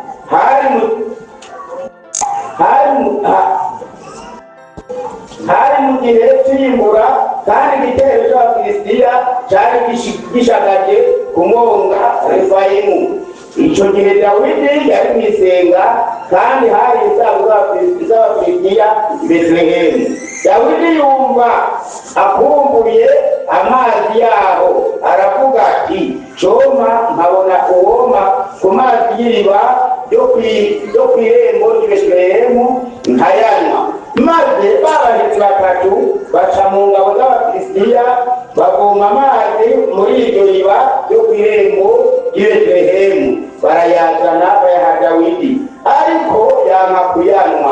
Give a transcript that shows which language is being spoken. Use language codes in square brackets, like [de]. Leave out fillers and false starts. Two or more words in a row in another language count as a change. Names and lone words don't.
[rn] Hari mu gihe cy'imbura, kandi igitero cy'Abafilisitiya cyari gishagaje ku mwonga Refayimu. Icyo gihe Dawidi yari mu isenga, kandi hari isabu z'Abafilisitiya i Betelehemu. Dawidi yumva akumbuye amazi yaho, aravuga ati coma nkabona uwoma ku mazi y'iriba ryo kw'irembo ry'i Betelehemu nkayanywa. Maze babahinzi batatu baca mu ngabo z'Abafilisitiya, bavoma amazi muri iryo riba ryo kw'irembo ry'i Betelehemu, barayazana bayaha Dawidi, ariko yanka kuyanywa.